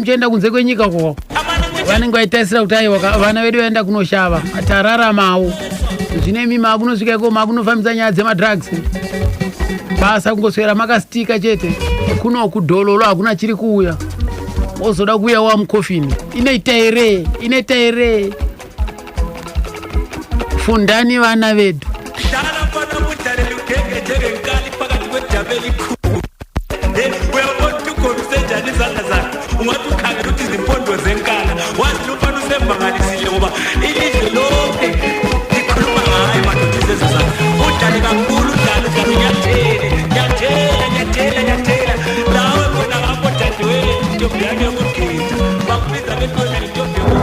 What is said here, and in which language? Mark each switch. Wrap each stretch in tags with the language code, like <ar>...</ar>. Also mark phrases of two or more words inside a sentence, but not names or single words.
<sn>muchienda kunze kwenyika koko vanenge vaitarisira kuti aiwa vana vedu vaenda kunoshava tararamawo zvine imi makunosvika iko makunofambisa nyaya dzemadrugs basa kungoswera makasitika chete kunoku dhololo hakuna chiri kuuya ozoda kuuya wamukofini inoita here fundani vana vedu</sn> <nd>ungathukhange ukuthi izimpondo zenkala wazilufana usembangalisile ngoba ilizwe lonke likhuluma ngayo madoda izezizana udlale kakhulu nyathela lawe khona ngapho dadewethu intombi yami yokugida bakubiza bethola intombi</nd>